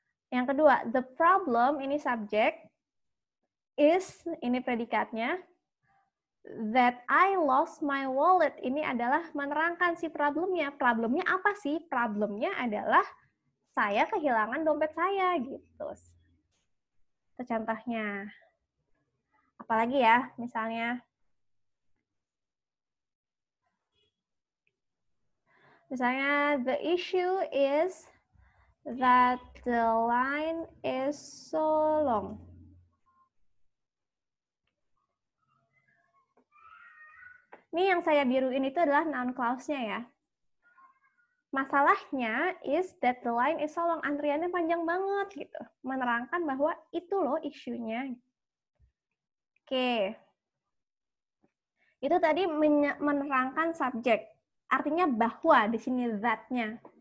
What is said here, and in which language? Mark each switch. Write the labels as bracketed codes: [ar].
[id] Yang kedua, [en] the problem [id] ini subjek, is ini predikatnya. [en] That I lost my wallet [id] ini adalah menerangkan si problemnya. Problemnya apa sih? Problemnya adalah saya kehilangan dompet saya gitu. Itu contohnya. Apalagi ya, misalnya [en] the issue is that the line is so long. [id] Ini yang saya biruin itu adalah noun clause-nya ya. Masalahnya [en] is that the line is so long. [id] Antriannya panjang banget gitu. Menerangkan bahwa itu loh isunya. Oke. Itu tadi menerangkan subjek. Artinya bahwa di sini that-nya.